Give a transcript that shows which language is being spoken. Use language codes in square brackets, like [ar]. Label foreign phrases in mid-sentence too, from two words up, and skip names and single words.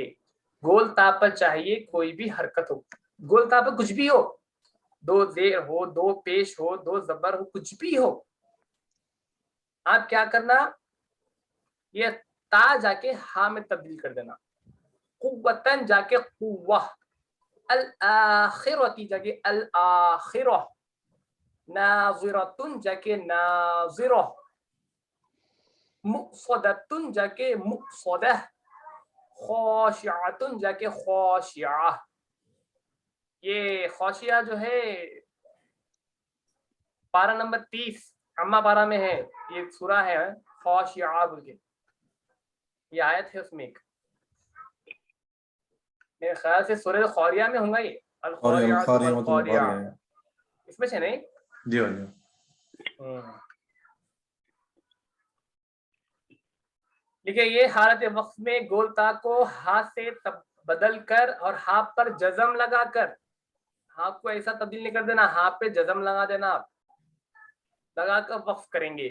[hi] गोल ता पर चाहिए कोई भी हरकत हो, गोल ता पर कुछ भी हो, दो जेर हो, दो पेश हो, दो ज़बर हो, कुछ भी हो, आप क्या करना, ये ता जाके हा में तब्दील कर देना। कुव्वतन जाके कुव्वा, [ar] الآخرةِ [hi] जाके [ar] الآخرة, [hi] नाज़िरतुन जाके नाज़िरह, मुक़सदतुन जाके मुक़सदह, खाशिअतुन जाके खाशिआ। ये खाशिया जो है पारा नंबर 30 अम्मा पारा में है, ये सूरा है खाशिआ बोल के, ये आयत है उसमें एक, मेरे ख्याल से सूरह खारिया में होगा ये, अल खारिया इसमें से नहीं। जी हाँ जी। देखिए ये हालत वक्फ में गोल ता को हा से बदल कर और हा पर जज़म लगाकर, हा को ऐसा तब्दील नहीं कर देना, हा पे जज़म लगा देना, आप लगाकर वक्फ करेंगे।